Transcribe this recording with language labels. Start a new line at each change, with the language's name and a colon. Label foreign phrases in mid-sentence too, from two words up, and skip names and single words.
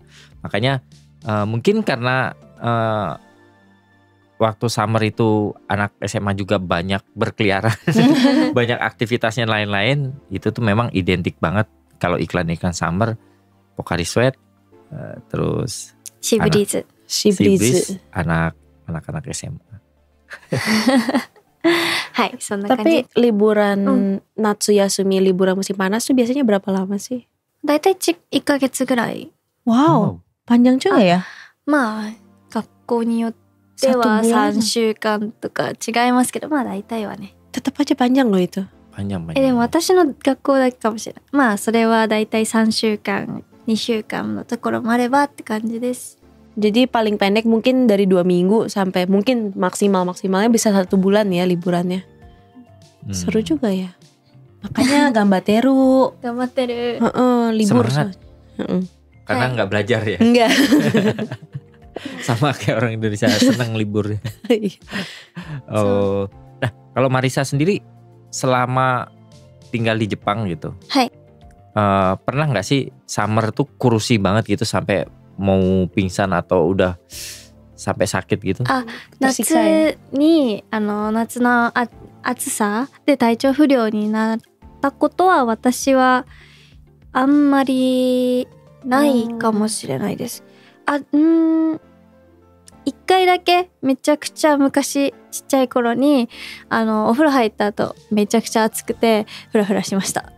Indonesian: Makanya mungkin karena waktu summer itu anak SMA juga banyak berkeliaran, banyak aktivitasnya lain-lain, itu tuh memang identik banget kalau iklan-iklan summer. Pocari Sweat, terus Shiburizu, anak-anak SMA. Hai, tapi liburan Natsuyasumi, liburan musim panas tuh biasanya berapa lama sih?
Japanese: だいたい1ヶ月ぐらい。
Indonesian: Wow, panjang juga ya?
Japanese: まあ学校によっては3週間とか違いますけど、まあ大体はね。
Indonesian: Tetap aja panjang loh itu. Panjang.
Japanese: でも私の学校だけかもしれない。まあそれはだいたい3週間2週間のところもあればって感じです。
Indonesian: Jadi paling pendek mungkin dari 2 minggu sampai mungkin maksimalnya bisa 1 bulan ya liburannya. Seru juga ya. Makanya gambateru. Gambateru. Libur. Karena nggak belajar ya. Enggak. Sama kayak orang Indonesia senang libur. Oh, nah kalau Marisa sendiri selama tinggal di Jepang gitu, pernah nggak sih summer tuh kurusi banget gitu sampai mau pingsan atau udah sampai sakit gitu?
Japanese: 夏に夏の暑さで体調不良になったことは私はあんまりないかもしれないです。一回だけめちゃくちゃ昔ちっちゃい頃にお風呂入った後めちゃくちゃ暑くてフラフラしました。